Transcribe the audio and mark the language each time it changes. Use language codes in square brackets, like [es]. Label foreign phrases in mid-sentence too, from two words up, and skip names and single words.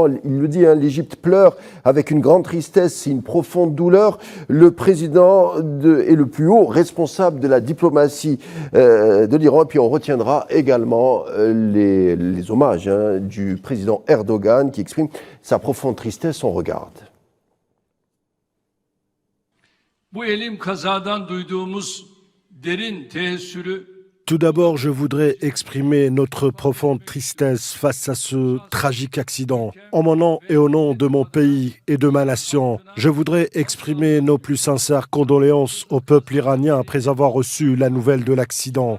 [fr] Il le dit, l'Égypte pleure avec une grande tristesse et une profonde douleur. Le président est le plus haut responsable de la diplomatie de l'Iran. Et puis on retiendra également les hommages du président Erdogan qui exprime sa profonde tristesse. On regarde. [tr] Bu elim kazadan duyduğumuz derin teessürü. [fr] Tout d'abord, je voudrais exprimer notre profonde tristesse face à ce tragique accident. En mon nom et au nom de mon pays et de ma nation, je voudrais exprimer nos plus sincères condoléances au peuple iranien après avoir reçu la nouvelle de l'accident.